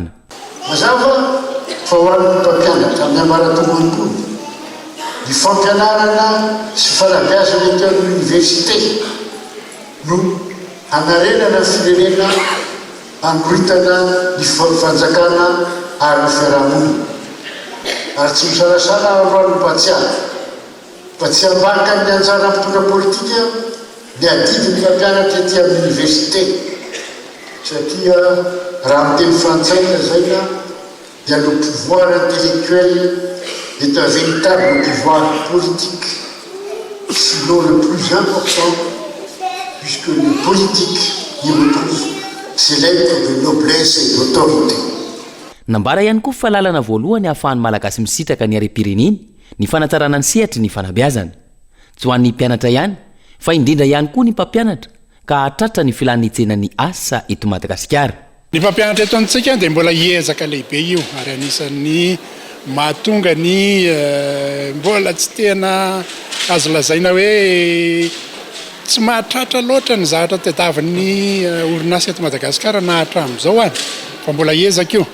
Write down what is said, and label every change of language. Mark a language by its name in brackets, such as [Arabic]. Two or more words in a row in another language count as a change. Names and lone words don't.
[Malagasy] Mazava fa ho an'ny mpampianatra amin'ny ambaratonga ambony ny fampianarana sy fanabeazana eto amin'ny université no hanarenana firenena androitana ny fanjakana ary ny fiarahamonina. Ary tsy misalasala androany mpatsiaka fa tsy hambaka ny anjara mpitondra politika ny adidy ny mpampianatra ety amin'ny université satria raha miteny frantsay zay dia [French] le pouvoir intellectuel est un véritable pouvoir politique, sinon le plus important, puisque le politique y retrouve ses lettres de noblesse et d'autorité. [Malagasy] Nambara ihany koa fahalalana voalohany ahafahan'ny malagasy misitraka ny harem-pirenena ny fanatsarana ny sehatra ny fanabeazana. Tsy ho an'ny mpianatra ihany fa indrindra ihany koa ny mpampianatra ka hatratra ny filanitsena ny asa eto Madagasikara. Ny mpampianatra eto antsika dia mbola hiezaka lehibe io ary anisan'ny mahatonga ny mbola tsy tena azo lazaina hoe tsy mahatratra loatra ny zavatra tadiavin'ny orinasa eto Madagasikara na hatramin'izao any fa mbola hiezaka io.